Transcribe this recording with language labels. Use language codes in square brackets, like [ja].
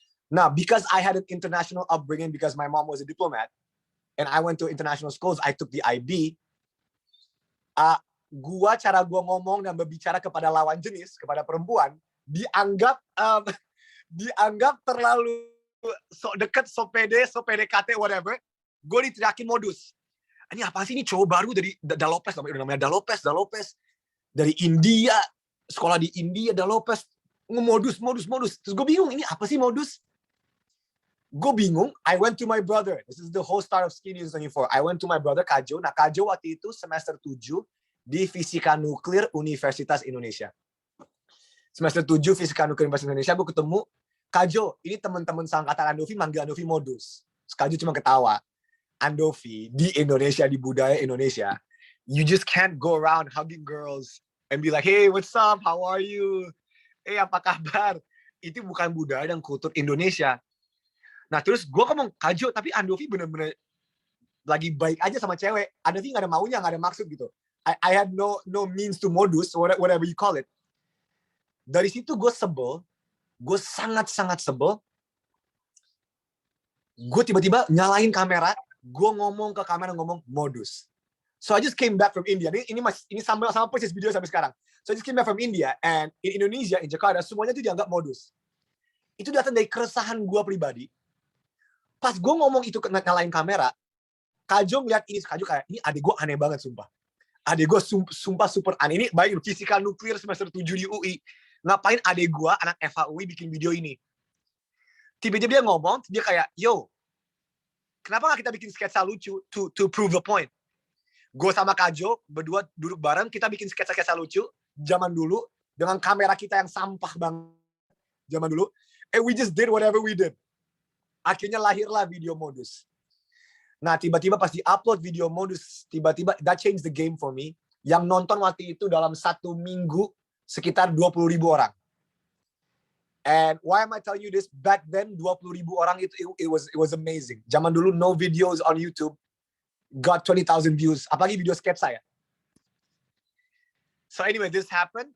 [en] Nah, because I had an international upbringing, because my mom was a diplomat, and I went to international schools, I took the IB, [id] cara gue ngomong dan berbicara kepada lawan jenis, kepada perempuan, dianggap terlalu sok deket, sok pede, sok PDKT, [en] whatever. [id] Gue diteriakin modus. Ini apa sih, ini cowok baru dari Dalopes, namanya Dalopes, dari India, sekolah di India, Dalopes, modus. Terus gue bingung, ini apa sih modus? Gue bingung, [en] I went to my brother. This is the whole start of Skinny News 24. I went to my brother, Kajo. [id] Nah, Kajo waktu itu semester 7 di Fisika Nuklir Universitas Indonesia. Semester 7 Fisika Nuklir Universitas Indonesia, gue ketemu, Kajo, ini teman-teman seangkatan Andovi manggil Andovi modus. Terus Kajo cuma ketawa. [en] Andovi, [id] di Indonesia, di budaya Indonesia, [en] you just can't go around hugging girls and be like, hey, what's up, how are you? [id] Hey, apa kabar? Itu bukan budaya dan kultur Indonesia. Nah, terus gue ngomong, Kajo, tapi Andovi bener-bener lagi baik aja sama cewek. Andovi gak ada maunya, gak ada maksud gitu. [en] I had no means to modus, whatever you call it. [id] Dari situ gue sebel, gue sangat-sangat sebel. Gue tiba-tiba nyalain kamera, gue ngomong ke kamera, ngomong modus. [en] So I just came back from India. [id] Ini sama persis video sampai sekarang. [en] So I just came back from India, and in Indonesia, in Jakarta, [id] semuanya itu dianggap modus. Itu datang dari keresahan gue pribadi. Pas gue ngomong itu nyalain kamera, Kajo ngeliat ini, Kajo kayak, ini adik gue aneh banget, sumpah. Adik gue sumpah super aneh. Ini baik fisika nuklir semester 7 di UI. Ngapain adik gue, anak FHUI, bikin video ini? Tiba-tiba dia ngomong, dia kayak, yo, kenapa nggak kita bikin sketsa lucu [en] to prove the point? [id] Gue sama Kajo berdua duduk bareng, kita bikin sketsa-sketsa lucu zaman dulu dengan kamera kita yang sampah banget zaman dulu. [en] And we just did whatever we did. [id] Akhirnya lahirlah video modus. Nah, tiba-tiba pas di-upload video modus, tiba-tiba [en] that changed the game for me. [id] Yang nonton waktu itu dalam 1 minggu sekitar 20.000 orang. [en] And why am I telling you this? Back then 20.000 orang it was amazing. Zaman dulu no videos on YouTube got 20,000 views. [id] Apalagi video sketsa ya. [en] So anyway, this happened.